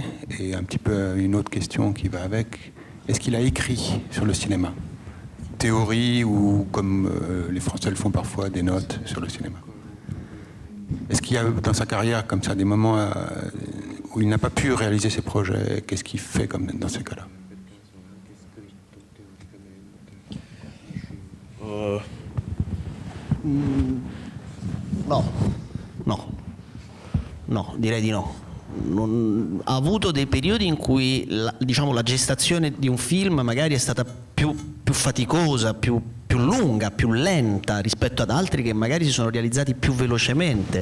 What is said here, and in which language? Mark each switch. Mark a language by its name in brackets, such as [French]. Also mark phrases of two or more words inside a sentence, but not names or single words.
[French] Et un petit peu une autre question qui va avec, est-ce qu'il a écrit sur le cinéma ? Théorie ou comme les Français le font parfois, des notes sur le cinéma. Est-ce qu'il y a dans sa carrière comme ça des moments où il n'a pas pu réaliser ses projets? Qu'est-ce qu'il fait comme dans ces cas-là? [Italian] No, direi di no. Ha avuto dei periodi in cui la gestazione di un film magari è stata più faticosa, più lunga, più lenta rispetto ad altri che magari si sono realizzati più velocemente.